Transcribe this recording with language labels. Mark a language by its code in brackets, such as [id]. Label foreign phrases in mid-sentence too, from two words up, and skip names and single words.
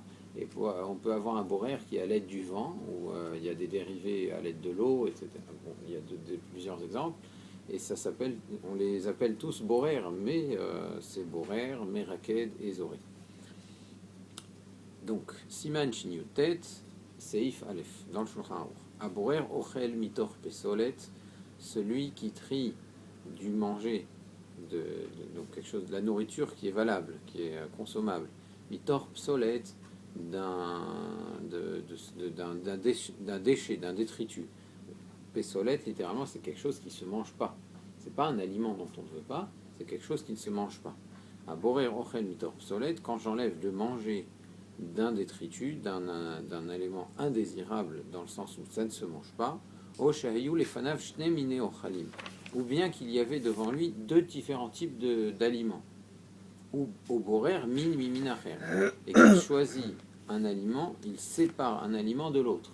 [fr] Et on peut avoir un borer qui est à l'aide du vent, où il y a des dérivés à l'aide de l'eau, etc. Bon, il y a plusieurs exemples. Et on les appelle tous borer, mais c'est borer, meraked et zoré. Donc, [he] סימן שי״ט סעיף א, [fr] dans le Shulchan Aruch. [he] הבורר אוכל מתוך פסולת, [fr] celui qui trie du manger, donc quelque chose, de la nourriture qui est valable, qui est consommable. [he] מתוך פסולת, [fr] d'un déchet, d'un détritus. Pesolet, littéralement, c'est quelque chose qui ne se mange pas. C'est pas un aliment dont on ne veut pas, c'est quelque chose qui ne se mange pas. [he] הבורר אוכל מתוך פסולת, [fr] quand j'enlève le manger d'un détritus, d'un élément indésirable dans le sens où ça ne se mange pas, ou bien qu'il y avait devant lui 2 différents types d'aliments, ou au [he] בורר מין ממין אחר, [fr] et qu'il choisit un aliment, il sépare un aliment de l'autre.